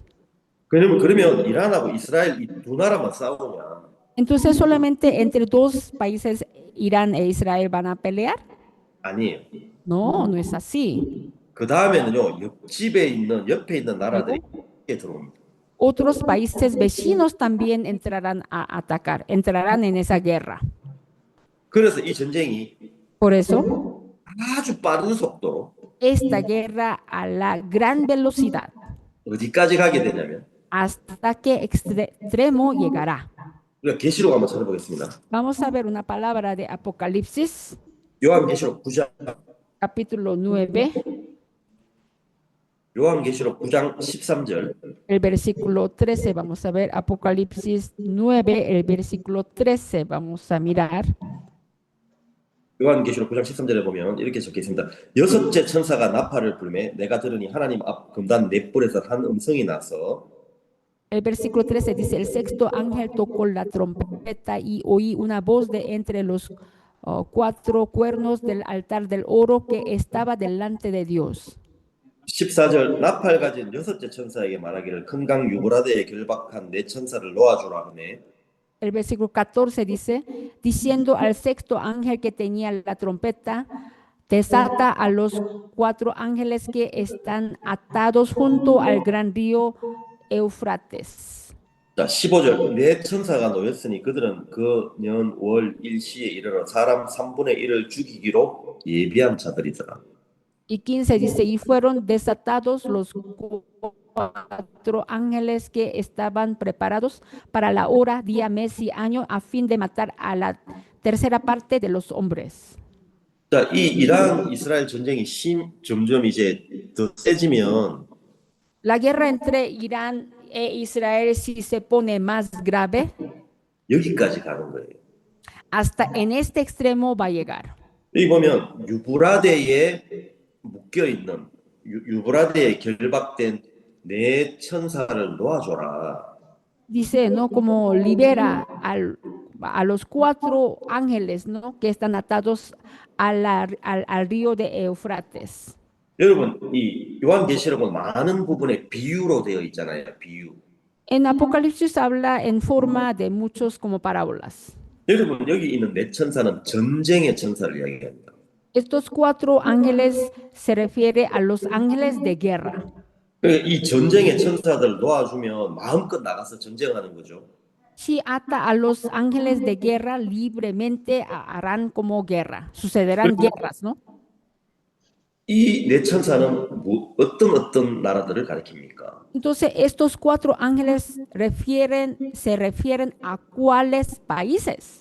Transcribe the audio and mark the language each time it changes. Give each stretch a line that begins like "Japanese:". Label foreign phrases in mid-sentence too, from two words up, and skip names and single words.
Korean: 그러면 이란하고 이스라엘 이 두 나라만 싸우냐?
Spanish: Entonces solamente entre dos países, Irán e Israel, van a pelear.
Korean: 아니에요.
Spanish: No, no es así.
Korean: 그 다음에는요, 옆에 있는 나라들이 들어옵니다.
Spanish: Otros países vecinos también entrarán a atacar, entrarán en esa guerra.
Korean: 그래서 이 전쟁이
Spanish: Por eso,
Korean: 아주 빠른 속도로
Spanish: esta guerra a la gran velocidad,
Korean: 어디까지 가게 되냐면
Spanish: hasta que extremo llegará.
Korean: 우리가 계시록 한번 찾아보겠습니다.
Spanish: Vamos a ver una palabra de Apocalipsis,
Korean: 요한계시록 9장
Spanish: capítulo 9,
Korean: 요한계시록 9장 13절
Spanish: el versículo 13. Vamos a ver Apocalipsis 9, el versículo 13. Vamos a mirar.
Korean: 요한계시록 9장 13절에 보면 이렇게 적혀 있습니다. 여섯째 천사가 나팔을 불매 내가 들으니 하나님 앞 금단 넷불에서 한 음성이 나서
Spanish: El versículo 13 dice, el sexto ángel tocó la trompeta y oí una voz de entre los cuatro cuernos del altar del oro que estaba delante de Dios.
Korean: 14절 나팔 가진 여섯째 천사에게 말하기를 큰 강 유브라데에 결박한 네 천사를 놓아주라 하네.
Spanish: El versículo 14 dice, diciendo al sexto ángel que tenía la trompeta, desata a los cuatro ángeles que están atados junto al gran río Eufrates.
Korean: 자, 15절. 내 천사가 놓였으니 그들은 그 년 월 일시에 이르러 사람 3분의 1을 죽이기로 예비한 자들이더라.
Spanish: Y 15 dice, y fueron desatados los cuatro ángeles que estaban preparados para la hora, día, mes y año, a fin de matar a la tercera parte de los hombres.
Korean: 자, 이 이란 이스라엘 전쟁이 점점 이제 더 세지면
Spanish: La guerra entre Irán e Israel, si se pone más grave,
Korean: 여기까지 가는 거예요.
Spanish: hasta en este extremo va a llegar.
Korean: 여기 보면 유브라데에 묶여 있는 유브라데에 결박된 네 천사를 놓아줘라.
Spanish: Dice, ¿no? Como libera a los cuatro ángeles, ¿no? Que están atados al río de Eufrates.
Korean: 여러분, 이 요한계시록은 많은 부분에 비유로 되어 있잖아요. 비유.
Spanish: En Apocalipsis habla en forma de muchos como parábolas.
Korean: 여러분, 여기 있는 네 천사는 전쟁의 천사를 이야기합니다.
Spanish: Estos cuatro ángeles se refiere a los ángeles de guerra.
Korean: 그러니까 이 전쟁의 천사들을 놓아주면 마음껏 나가서 전쟁하는 거죠.
Spanish: Si ata a los ángeles de guerra, libremente harán como guerra. Sucederán guerras, ¿no?
Korean: 이 네 천사는 어떤 나라들을 가리킵니까?
Spanish: Entonces, estos cuatro ángeles se refieren a cuáles países.